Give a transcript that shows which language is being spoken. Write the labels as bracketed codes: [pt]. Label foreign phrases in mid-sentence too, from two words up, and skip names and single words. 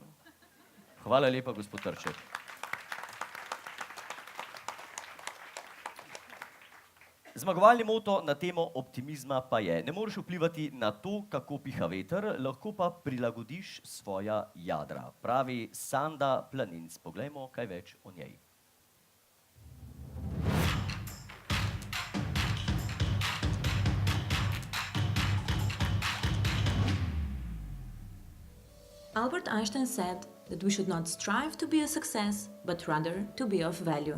[sl] Hvala lepa, gospod Trček. Zmagovalni moto na temo optimizma pa je: ne moreš vplivati na to, kako piha veter, lahko pa prilagodiš svoja jadra. Pravi Sanda Planinc. Poglejmo kaj več o njej. [en] Albert Einstein said that we should not strive to be a success, but rather to be of value.